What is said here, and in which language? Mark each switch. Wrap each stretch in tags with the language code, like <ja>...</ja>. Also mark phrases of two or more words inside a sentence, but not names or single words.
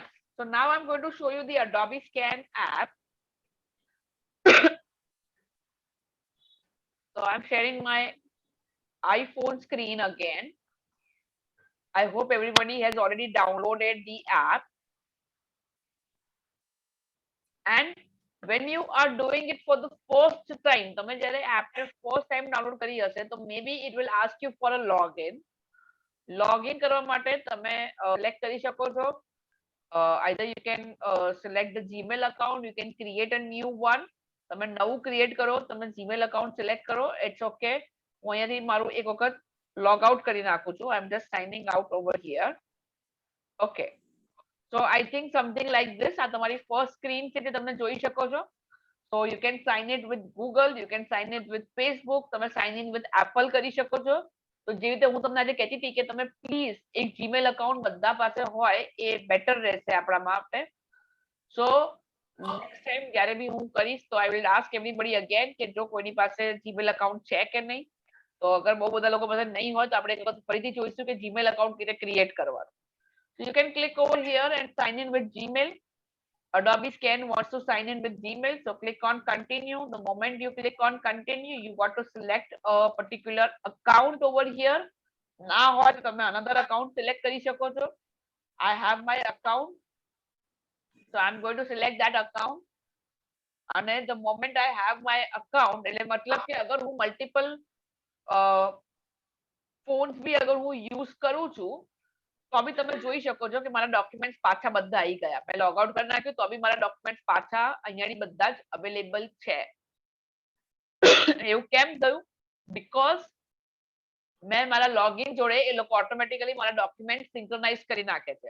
<en>So now I'm going to show you the Adobe Scan app. So I'm sharing my iPhone screen again. I hope everybody has already downloaded the app. And when you are doing it for the first time,</en> <gu>તમે જ્યારે</gu> <en>app first time download</en> <gu>કરી હશે તો</gu> <en>maybe it will ask you for a login.</en> <gu>Login કરવા માટે તમે select કરી શકો છો.</gu> <en>Either you can select the Gmail account, you can create a new one.</en> <gu>તમે નવું ક્રિએટ કરો, તમે Gmail</gu> <en>account select</en> <gu>કરો,</gu> <en>it's okay.</en> <gu>હું અહીંયાથી મારું એક વખત</gu> <en>log out</en> <gu>કરી નાખું છું.</gu> <en>I'm just signing out over here. Okay. So I think something like this</en> <gu>આ તમારી</gu> <en>first screen</en> <gu>છે જે તમે જોઈ શકો છો.</gu> <en>So you can sign it with Google, you can sign it with Facebook, તમે sign in with Apple</en> <gu>કરી શકો છો. તો જે રીતે હું તમને આજે કહેતી હતી કે તમે પ્લીઝ એક Gmail account બધા પાસે હોય એ બેટર રહેશે આપણા માટે.</gu> <en>So next time</en> <gu>જ્યારે બી હું કરીશ તો</gu> <en>I will ask everybody again</en> <gu>કે જો કોઈની પાસે Gmail account છે કે નહીં. તો અગર બહુ બધા લોકો પાસે નહીં હોય તો આપણે એક વખત ફરીથી જોઈશું કે જીમેલ અકાઉન્ટ કેવી રીતે ક્રિએટ કરવાનું.</gu> <en>So you can click over here and sign in with Gmail. Adobe Scan wants to sign in with Gmail, so click on continue. The moment you click on continue, you got to select a particular account over here.</en> <gu>ના હોય તો તમે</gu> <en>another account select</en> <gu>કરી શકો છો.</gu> <en>I have my account, so I'm going to select that account. અને the moment I have my account,</en> <gu>એટલે મતલબ કે અગર હું</gu> <en>multiple phones</en> <gu>બી અગર હું use કરું છું તો બી તમે જોઈ શકો છો કે મારા ડોક્યુમેન્ટ્સ પાછા બધા આવી ગયા. મેં</gu> <en>log out</en> <gu>કરી નાખ્યું તો બી મારા ડોક્યુમેન્ટ્સ પાછા અહીંયાની બધા જ અવેલેબલ છે. એવું કેમ થયું? બીકોઝ મેં મારા લોગિન જોડે એ લોકો ઓટોમેટિકલી મારા ડોક્યુમેન્ટ સિંક્રોનાઇઝ કરી નાખે છે.</gu>